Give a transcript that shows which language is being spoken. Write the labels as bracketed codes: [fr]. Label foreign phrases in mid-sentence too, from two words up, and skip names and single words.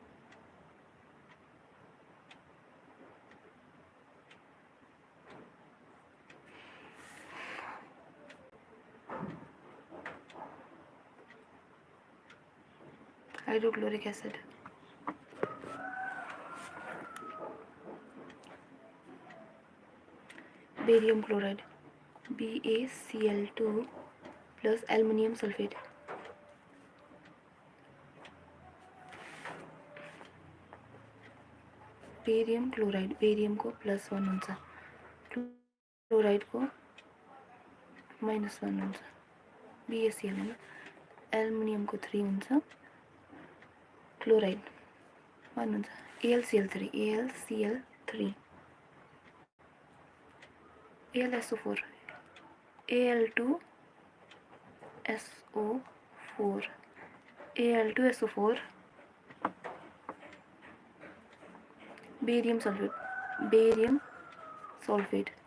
[en] Hydrochloric acid. Barium chloride, BaCl2 plus aluminium sulfate. barium chloride, [ne] बेरियम को +1 हुन्छ, क्लोराइड को -1 हुन्छ, BaCl होइन, एल्युमिनियम को 3 हुन्छ, क्लोराइड 1 हुन्छ, [en] AlCl3, AlCl3, AlSO4, Al2SO4, Al2SO4, barium sulfate, barium sulfate,